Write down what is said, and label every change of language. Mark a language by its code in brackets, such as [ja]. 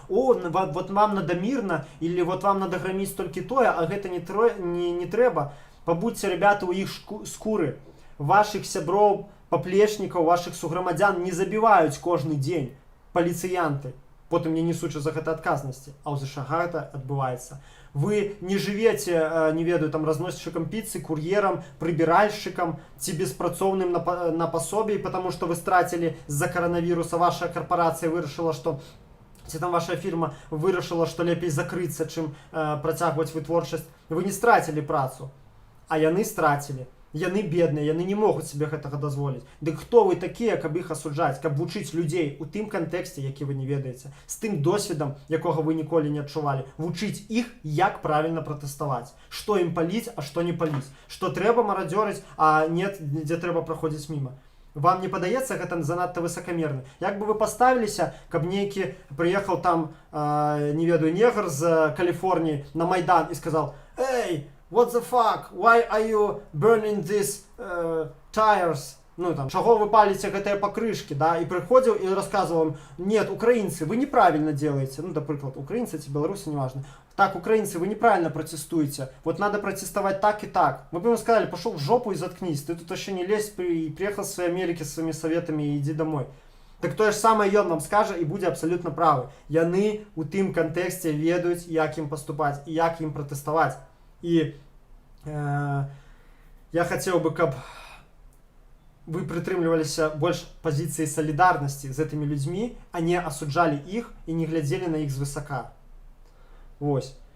[ru] О, вот вам надо мирно, или вот вам надо громить столько тое, [be] а гэта не трэба. [ru] Побудьте, ребята, у их скуры. [be] Ваших сяброў, поплечников, ваших суграмадзян не забиваюць кожны дзень паліцыянты. Потым не несучы за гэта адказнасці. А ў ЗША гэта адбываецца. [ru] Вы не живете, не ведаю, там разносчиком пиццы, курьером, прибиральщиком, ці беспрацоўным на пособии, потому что вы стратили из-за коронавируса, ваша корпорация вырашила, что, ці там ваша фирма вырашила, что лепей закрыться, чым працягваць вытворчасць. [be] Вы не стратили працу, а яны стратили. Яны бедныя, яны не могуць себе гэтага дазволіць. Дык хто вы такія, каб іх асуджаць, каб вучыць людзей у тым кантэксце, які вы не ведаеце, з тым досведам, якога вы ніколі не адчувалі, вучыць іх, як правільна пратэставаць, што ім паліць, а што не паліць, што трэба марадзёрыць, а нет, дзе трэба праходзіць міма. Вам не падаецца гэта занадта высакамерна? Як бы вы паставіліся, каб нейкі прыехаў там, не ведаю, негр з Каліфорніі на Майдан і сказаў: «Эй, [en] what the fuck? Why are you burning these tires? [be] ну там, чаго вы паліце гэтыя пакрышкі, да, і прыходзіў і расказваў, нет, украінцы, вы неправильно делаете, ну, напрыклад, украінцы ці беларусы, неважно, так, [ru] украинцы, вы неправильно протестуете, вот надо протестовать так и так. Мы бы ему сказали, пошел в жопу и заткнись, ты тут еще не лезь, приехал с своей Америки с своими советами и иди домой. [be] Так то ж самае ён вам скажа і будзе абсалютна правы. Яны у тым кантэксце ведаюць, як ім паступаць і як ім пратэставаць. І я хацеў бы, каб вы прытрымліваліся больш пазіцыі салідарнасці з гэтымі людзьмі, а не асуджалі іх і не глядзелі на іх звысака. Вось.